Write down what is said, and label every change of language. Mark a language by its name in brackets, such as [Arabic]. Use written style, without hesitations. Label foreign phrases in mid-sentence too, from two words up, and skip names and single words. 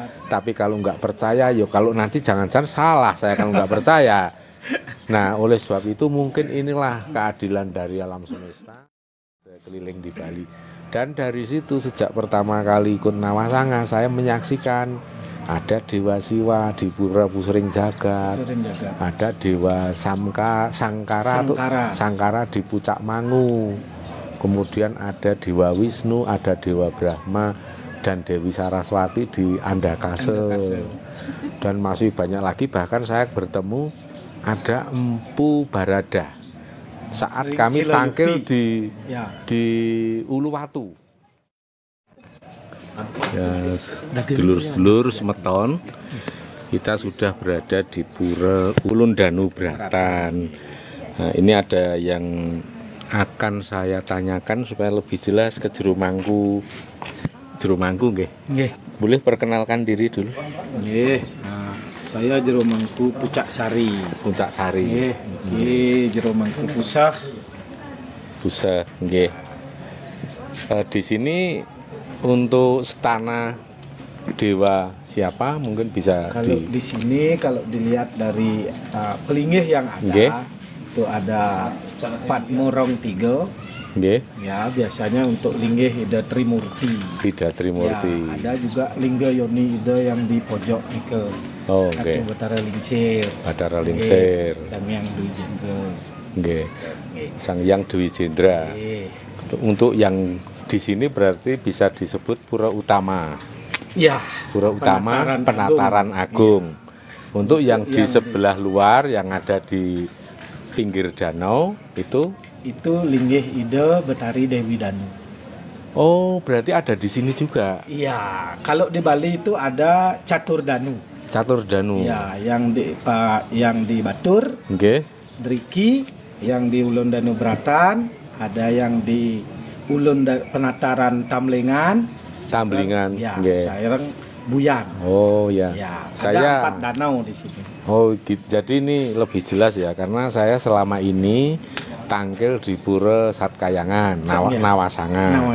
[Indonesian] Tapi kalau nggak percaya, yo kalau nanti jangan-jangan salah saya kalau nggak percaya. Nah, oleh sebab itu mungkin inilah keadilan dari alam semesta. Saya keliling di Bali. Dan dari situ sejak pertama kali ikut Nawasanga, saya menyaksikan ada Dewa Siwa di Pura Pusering Jagat, ada Dewa Sangkara di Pucak Mangu, kemudian ada Dewa Wisnu, ada Dewa Brahma, dan Dewi Saraswati di Andakase. Dan masih banyak lagi, bahkan saya bertemu ada Empu Barada saat kami tampil di Uluwatu. Ya, [Javanese] sedulur-sedulur semeton, [Indonesian] kita sudah berada di Pura Ulun Danu Bratan. Nah, ini ada yang akan saya tanyakan supaya lebih jelas ke Jero Mangku. Jero Mangku nggih. Nggih. Boleh perkenalkan diri dulu. Nggih. Nah, saya Jero Mangku Pucak Sari. Pucak Sari. Nggih, Jero Mangku Pusah. Pusah, nggih. Di sini untuk stana dewa siapa mungkin bisa kalau di sini kalau dilihat dari pelinggih yang ada, itu ada Patmurong 3. Nggih. Ya, biasanya untuk linggih Ida Trimurti. Ida Trimurti. Ya, ada juga lingga Yoni Ida yang di pojok nike. Oh, nggih. Batara Lingsir. Batara Lingsir. Dan yang Dwi Jendra. Nggih. Sang Hyang Dwi Jendra. Untuk yang di sini berarti bisa disebut Pura Utama. Ya, Pura Utama Penataran Agung. Untuk yang di sebelah luar yang ada di pinggir danau itu linggih Ida Betari Dewi Danu. Oh, berarti ada di sini juga. Iya, kalau di Bali itu ada Catur Danu. Catur Danu. Ya, yang di Batur. Nggih. Driki, yang di Ulun Danu Bratan, ada yang di Ulun Penataran Tamlingan. Ya, Saireng Buyan. Oh ya. Ada 4 danau di sini. Oh, jadi ini lebih jelas ya, karena saya selama ini tangkil di Pura Satkayangan, Nawasanga.